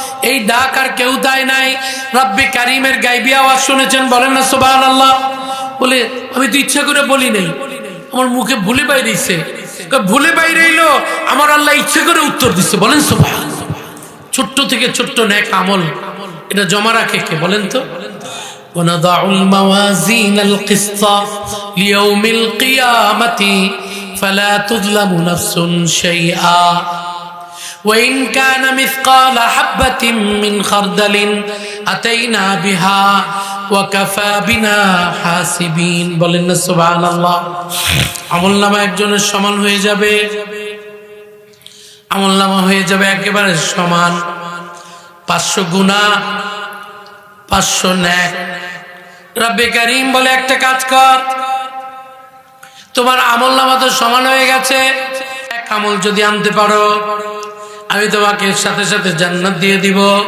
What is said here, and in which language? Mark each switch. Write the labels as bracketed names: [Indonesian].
[Bangla] এই ডাক আর কেউ দেয় নাই, রব্বি কারিমের গাইবী আওয়াজ শুনেছেন। বলেন না সুবহানাল্লাহ। বলে, আমি তো ইচ্ছা করে বলি নাই, আমার মুখে ভুলে বাইরেছে। ভুলে বাইরে এলো, আমার আল্লাহ ইচ্ছা করে উত্তর দিচ্ছে। বলেন সুবহানাল্লাহ। ছোট্ট থেকে ছোট্ট নেক আমল, এটা জমা রাখে কে? বলেন তো। [Arabic] ونضع الموازين القسط ليوم القيامة فلا تظلم نفس شيئا وإن كان مثقال حبة من خردل أتينا بها ওয়া কাফা বিনা হাসিবিন। [Bangla] বলেন না সুবহানাল্লাহ। আমলনামা একজনের সমান হয়ে যাবে, আমলনামা হয়ে যাবে একেবারে সমান। 500 গুনাহ 500 নেক। রব্বে কারীম বলে একটা কাজ কর, তোমার আমলনামা তো সমান হয়ে গেছে, এক আমল যদি আনতে পারো আমি তোমাকে সাথে সাথে জান্নাত দিয়ে দিব।